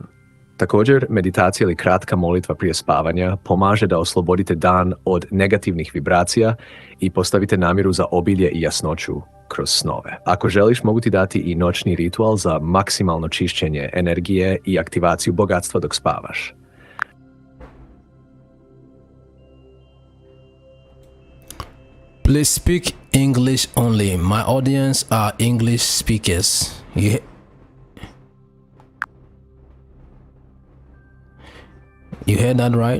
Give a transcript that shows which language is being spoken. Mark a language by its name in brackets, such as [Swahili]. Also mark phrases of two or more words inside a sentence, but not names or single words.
[Croatian] Također, meditacija ili kratka molitva prije spavanja pomaže da oslobodite dan od negativnih vibracija i postavite namjeru za obilje i jasnoću kroz snove. Ako želiš, mogu ti dati i noćni ritual za maksimalno čišćenje energije i aktivaciju bogatstva dok spavaš. [English] Please speak English only. My audience are English speakers. You heard that right?